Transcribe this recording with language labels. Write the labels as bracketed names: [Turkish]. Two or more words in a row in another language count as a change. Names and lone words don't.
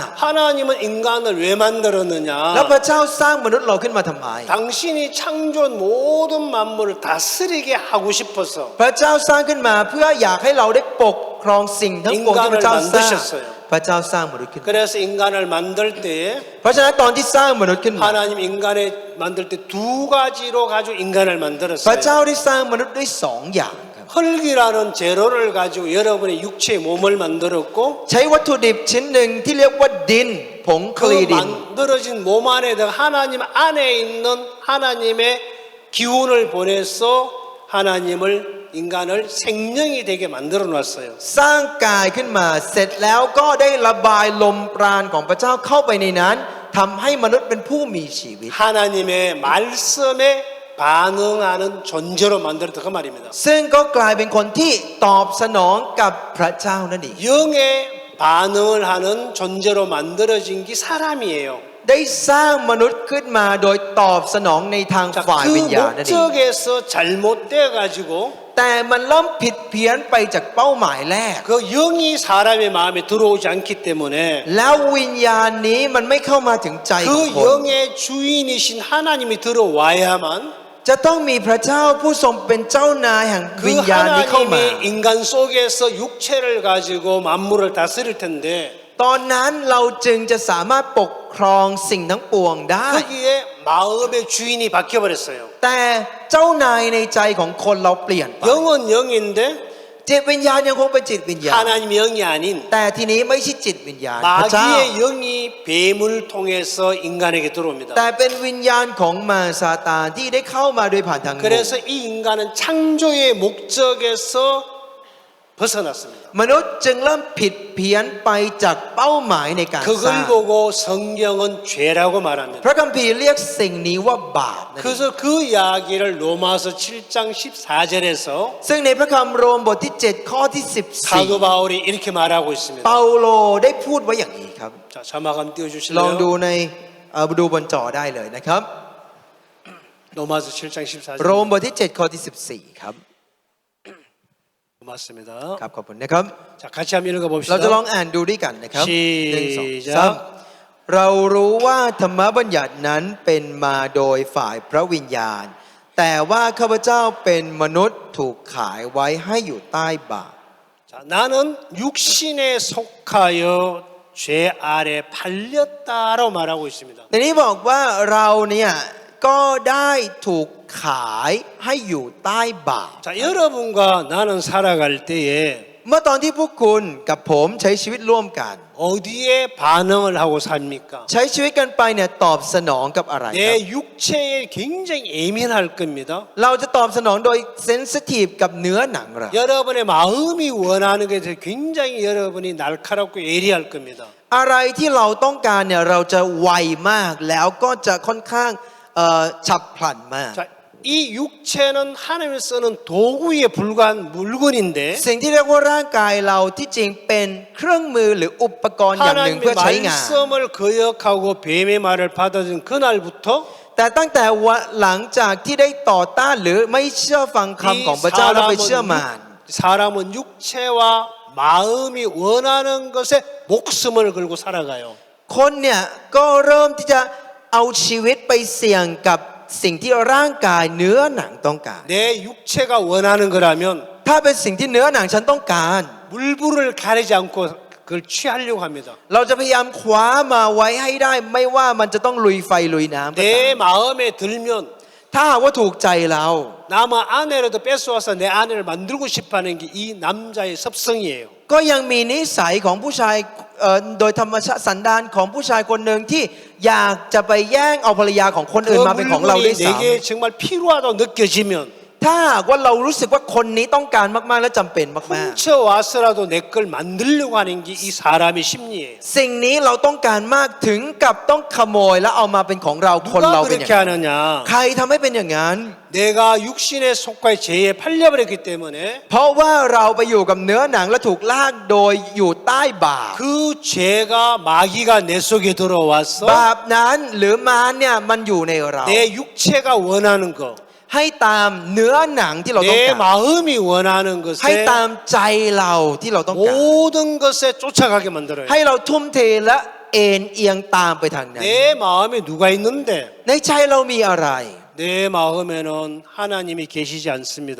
[Korean] 하나님은 인간을 왜 만들었느냐? [Thai] แล้วพระเจ้าสร้างมนุษย์เราขึ้นมาทำไม [Korean] 당신이 창조한 모든 만물을 다스리게 하고 싶어서 [Thai] พระเจ้าสร้างขึ้นมาเพื่ออยากให้เราได้ปกครองสิ่งทั้งปวงที่พระเจ้าสร้าง พระเจ้าสร้างมนุษย์ขึ้นมา [Korean] 그래서 인간을 만들 때에 [Thai] เพราะฉะนั้นตอนที่สร้างมนุษย์ขึ้นมา [Korean] 하나님 인간을 만들 때 두 가지로 가지고 인간을 [Thai] พระเจ้า [Korean] 만들었어요. [Thai] ได้สร้างมนุษย์ด้วยสองอย่างครับ [Korean] 흙이라는 재료를 가지고 여러분의 육체의 몸을 만들었고 [Thai] ใช้วัตถุดิบชิ้นหนึ่งที่เรียกว่าดินผงค [Korean] 그 [Thai] ลีดิน [Korean] 만들어진 몸 안에다가 하나님 안에 있는 하나님의 기운을 보내서 하나님을 인간을 생명이 되게 만들어 놨어요. [Thai] สร้างกายขึ้นมาเสร็จแล้วก็ได้ระบายลมปราณของพระเจ้าเข้าไปในนั้นทำให้มนุษย์เป็นผู้มีชีวิต [Korean] 하나님의 말씀에 반응하는 존재로 만들었다 그 말입니다. [Thai] ซึ่งก็กลายเป็นคนที่ตอบสนองกับพระเจ้านั่นเอง [Korean] 영의 반응을 하는 존재로 만들어진 게 사람이에요. [Thai] ได้สร้างมนุษย์ขึ้นมาโดยตอบสนองในทาง [Korean] 자, [Thai] ฝ่าย [Korean] 그 [Thai] วิญญาณนั่นเอง [Korean] 목적에서 잘못돼 가지고 [Thai] แต่มันเริ่มผิดเพี้ยนไปจากเป้าหมายแรก [Korean] 그 영이 사람의 마음에 들어오지 않기 때문에 [Thai] แล้ววิญญาณนี้มันไม่เข้ามาถึงใจของ [Korean] 그 [Thai] คน [Korean] 영의 주인이신 하나님이 들어와야만 [Thai] จะต้องมีพระเจ้าผู้ทรงเป็นเจ้านายแห่งวิ [Korean] 그 [Thai] ญญาณนี้เข้ามา [Korean] 하나님이 인간 속에서 육체를 가지고 만물을 다스릴 텐데 [Thai] ตอนนั้นเราจึงจะสามารถปกครองสิ่งทั้งปวงได้ [Korean] 거기에 마음의 주인이 바뀌어버렸어요. [Thai] แต่เจ้านายในใจของคนเราเปลี่ยนไป [Korean] 영은 영인데 [Thai] จิตวิญญาณยังคงเป็นจิตวิญญาณ [Korean] 하나님 영이 아닌 [Thai] แต่ทีนี้ไม่ใช่จิตวิญญาณพระเจ้า [Korean] 마귀의 영이 뱀을 통해서 인간에게 들어옵니다. [Thai] แต่เป็นวิญญาณของมารซาตานที่ได้เข้ามาโดยผ่านทางงู [Korean] 그래서 이 인간은 창조의 목적에서 벗어났습니다. [Thai] มนุษย์จึงเริ่มผิดเพี้ยนไปจากเป้าหมายในการสร้าง [Korean] 그걸 보고 성경은 죄라고 말합니다. [Thai] พระคัมภีร์เรียกสิ่งนี้ว่าบาปนั่นเอง [Korean] 그래서 그 이야기를 로마서 7장 14절에서 [Thai] ซึ่งในพระคำโรมบทที่ 7 ข้อที่ [Korean] 사도 바울이 이렇게 말하고 있습니다. [Thai] 14 เปาโลได้พูดไว้อย่างนี้ครับ [Korean] 자, 자막 한번 [Thai] ลองดู [Korean] 띄워주실래요? [Thai] ในดูบนจอได้เลยนะครับ [Korean] 로마서 7장 14절. [Thai] โรมบทที่ 7 ข้อที่ 14 ครับ [Korean] 고맙습니다. [Thai] ครับขอบคุณนะครับ [Korean] 자, 같이 한번 [Thai] เราจะลอง [Korean] 읽어봅시다. [Thai] อ่านดูด้วยกันนะครับ [Korean] 시작 [Thai] หนึ่งสองสามเรารู้ว่าธรรมบัญญัตินั้นเป็นมาโดยฝ่ายพระวิญญาณ แต่ว่าข้าพเจ้าเป็นมนุษย์ถูกขายไว้ให้อยู่ใต้บาป [Korean] 자, 나는 육신에 속하여 죄 아래 팔렸다라고 말하고 있습니다. [Thai] ในนี้บอกว่าเราเนี่ยก็ได้ถูกขายให้อยู่ใต้บาป [Korean] 자, 여러분과 나는 살아갈 때에 [Thai] เมื่อตอนที่พวกคุณกับผมใช้ชีวิตร่วมกัน [Korean] 어디에 반응을 하고 삽니까? [Thai] ใช้ชีวิตกันไปเนี่ยตอบสนองกับอะไรครับ [Korean] 내 육체에 굉장히 예민할 겁니다. [Thai] เราจะตอบสนองโดยเซนซิทีฟกับเนื้อหนังเรา [Korean] 여러분의 마음이 원하는 것에 굉장히 여러분이 날카롭고 예리할 겁니다. [Thai] อะไรที่เราต้องการเนี่ยเราจะไวมากแล้วก็จะค่อนข้างฉับพลันมาก [Korean] 자, 이 육체는 하나님이 쓰는 도구에 불과한 물건인데 [Thai] สิ่งที่เรียกว่าร่างกายเราที่จริงเป็นเครื่องมือหรืออุปกรณ์อย่างหนึ่ง [Korean] 하나님의 [Thai] เพื่อใช้งาน [Korean] 말씀을 거역하고 뱀의 말을 받아들인 그날부터 [Thai] แต่ตั้งแต่วันหลังจากที่ได้ต่อต้านหรือไม่เชื่อฟังคำของพระเจ้าแล้วไปเชื่อมาร [Korean] 사람은 육체와 마음이 원하는 것에 목숨을 걸고 살아가요. [Thai] คนเนี่ยก็เริ่มที่จะเอาชีวิตไปเสี่ยงกับสิ่งที่ร่างกายเนื้อหนังต้องการ [Korean] 내 육체가 원하는 거라면 [Thai] ถ้าเป็นสิ่งที่เนื้อหนังฉันต้องการ [Korean] 물불을 가리지 않고 그걸 취하려고 합니다. [Thai] เราจะพยายามคว้ามาไว้ให้ได้ไม่ว่ามันจะต้องลุยไฟลุยน้ำก็ตาม [Korean] 내 마음에 들면 [Thai] ถ้าหากว่าถูกใจเรา [Korean] 남의 아내라도 뺏어와서 내 아내를 만들고 싶어하는 게 이 남자의 습성이에요. [Thai] ก็ยังมีนิสัยของผู้ชายโดยธรรมชาติสันดานของผู้ชายคนหนึ่งที่อยากจะไปแย่งเอาภรรยาของคนอื่น [Korean] 그 [Thai] มาเป็นของเราด้วย [Korean] 물건이 [Thai] ซ้ำ [Korean] 내게 정말 필요하다고 느껴지면 [Thai] ถ้าหากว่าเรารู้สึกว่าคนนี้ต้องการมากๆและจำเป็นมาก [Korean] 훔쳐와서라도 내 걸 만들려고 하는 게 이 사람의 심리예요. [Thai] ๆ สิ่งนี้เราต้องการมากถึงกับต้องขโมยแล้วเอามาเป็นของเราคน [Korean] 누가 [Thai] เราเป็นอย่าง [Korean] 그렇게 [Thai] นั้น [Korean] 하느냐? [Thai] ใครทำให้เป็นอย่างนั้น [Korean] 내가 육신의 속과의 죄에 팔려버렸기 때문에 [Thai] เพราะว่าเราไปอยู่กับเนื้อหนังและถูกลากโดยอยู่ใต้บาป [Korean] 그 죄가 마귀가 내 속에 들어와서 [Thai] บาปนั้นหรือมารเนี่ยมันอยู่ในเรา [Korean] 내 육체가 원하는 것, [Thai] ให้ตามเนื้อหนังที่เราต้อง [Korean] 내 [Thai] การ [Korean] 마음이 원하는 [Thai] ให้ [Korean] 것에 [Thai] ตามใจเราที่เราต้องการ [Korean] 모든 것에 쫓아가게 만들어요. [Thai] ให้เราทุ่มเทและเอ็นเอียงตามไปทางนั้น [Korean] 내 마음에 누가 있는데 [Thai] ในใจเรามีอะไร [Korean] 내 마음에는 하나님이 계시지 않습니다.